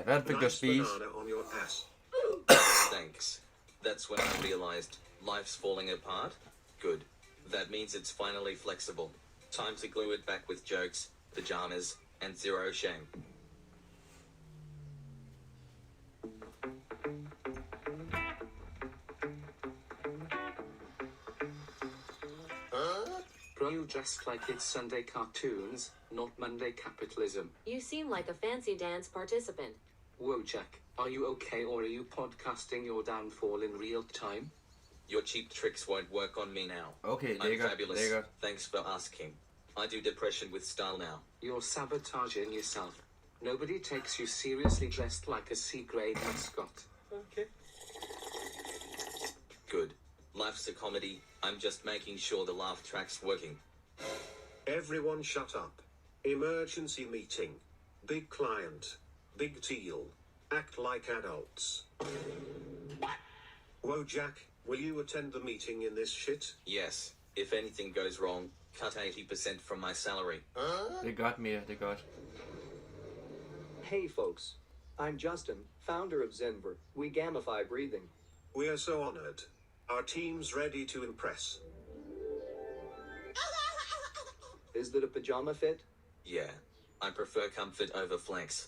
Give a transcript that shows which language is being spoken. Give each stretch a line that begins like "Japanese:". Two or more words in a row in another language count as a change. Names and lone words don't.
Danish: Hvad fik du at spise?
English: banana on your ass. Thanks. That's when I realized life's falling apart. Good. That means it's finally flexible. Time to glue it back with jokes, pajamas, and zero shame. Bro, you dressed like it's Sunday cartoons, not Monday capitalism. You seem like a fancy dance participant. Whoa, Jack, are you okay or are you podcasting your downfall in real time? Your cheap tricks won't work on me now. Okay, I'm lækkert, fabulous. lækkert. Thanks for asking. I do depression with style now. You're sabotaging yourself. Nobody takes you seriously dressed like a C-grade mascot. Okay. Good. Life's a comedy. I'm just making sure the laugh track's working. Everyone shut up. Emergency meeting. Big client. Big deal. Act like adults. Whoa, Jack, will you attend the meeting in this shit? Yes. If anything goes wrong, cut 80% from my salary.
Danish: Det er godt, Mia, det er godt.
English: Hey folks, I'm Justin, founder of Zenver. We gamify breathing. We are so honored. Our team's ready to impress. Is that a pajama fit? Yeah. I prefer comfort over flex.